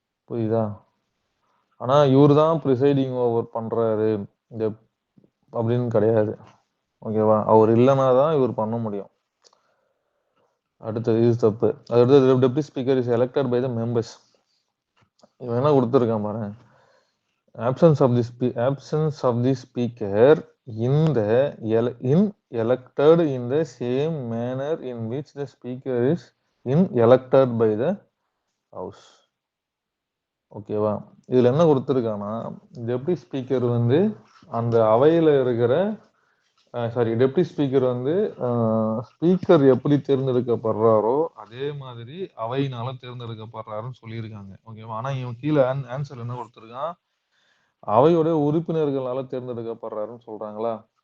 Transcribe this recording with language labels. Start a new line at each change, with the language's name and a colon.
Tamil: புரியுதா? ஆனா இவர் தான் ப்ரிசைடிங் ஓவர் பண்றாரு இந்த அப்படின்னு கிடையாது. ஓகேவா? அவர் இல்லைன்னா தான் இவர் பண்ண முடியும். அடுத்தது இது தப்பு.
English: அடுத்தது deputy speaker is elected by the members.
Tamil: இவன் என்ன கொடுத்துருக்கான் பாரு.
English: absence of the speaker in elected in the same manner in which the speaker is elected by the house.
Tamil: ஓகேவா? இதுல என்ன கொடுத்துருக்கானா, டெப்டி ஸ்பீக்கர் வந்து அந்த அவையில இருக்கிற டெப்டி ஸ்பீக்கர் வந்து ஸ்பீக்கர் எப்படி தேர்ந்தெடுக்கப்படுறாரோ அதே மாதிரி அவையினால தேர்ந்தெடுக்கப்படுறாருன்னு சொல்லியிருக்காங்க. ஓகேவா? ஆனா இவன் கீழே ஆன்சர் என்ன கொடுத்துருக்கான், அவையோட உறுப்பினர்களால தேர்ந்தெடுக்கப்படுறாருன்னு சொல்றாங்களா?